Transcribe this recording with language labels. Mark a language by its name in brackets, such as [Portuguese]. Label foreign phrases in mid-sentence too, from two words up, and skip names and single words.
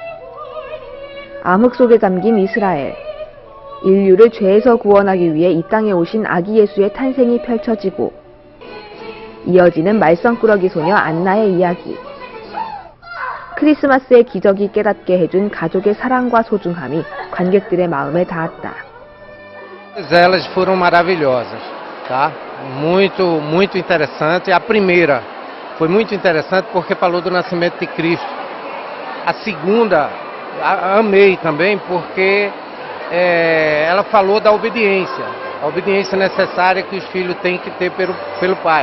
[Korean] 암흑 속에 잠긴 이스라엘. 인류를 죄에서 구원하기 위해 이 땅에 오신 아기 예수의 탄생이 펼쳐지고 이어지는 말썽꾸러기 소녀 안나의 이야기. 크리스마스의 기적이 깨닫게 해준 가족의 사랑과 소중함이 관객들의 마음에 닿았다. [Portuguese] Elas foram maravilhosas, tá? Muito interessante. A primeira foi muito interessante porque falou do nascimento de Cristo. A segunda amei também porque ela falou da obediência, a obediência necessária que os filhos têm que ter pelo pai.